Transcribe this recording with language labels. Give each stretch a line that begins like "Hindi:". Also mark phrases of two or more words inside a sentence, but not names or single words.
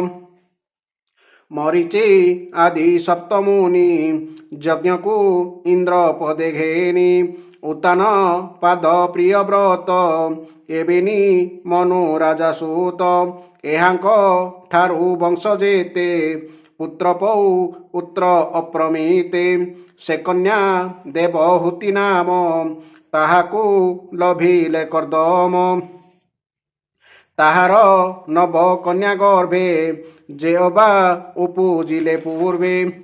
Odia: ମରୀଚି ଆଦି ସପ୍ତମୁନି ଯଜ୍ଞ କୋ ଇନ୍ଦ୍ର ପଦେ ଘେନି। ଉତାନ ପାଦ ପ୍ରିୟ ବ୍ରତ ଏବେନି ମନୁ ରାଜା ସୁତ। ଏହାଙ୍କ ଠାରୁ ବଂଶ ଯେତେ ପୁତ୍ର ପୌ ଉତ୍ର ଅପ୍ରମିତେ। ସେ କନ୍ୟା ଦେବହୂତି ନାମ, ତାହାକୁ ଲଭିଲେ କର୍ଦ୍ଦମ। ତାହାର ନବ କନ୍ୟା ଗର୍ଭେ, ଯେ ଅବା ଉପୁଜିଲେ ପୂର୍ବେ।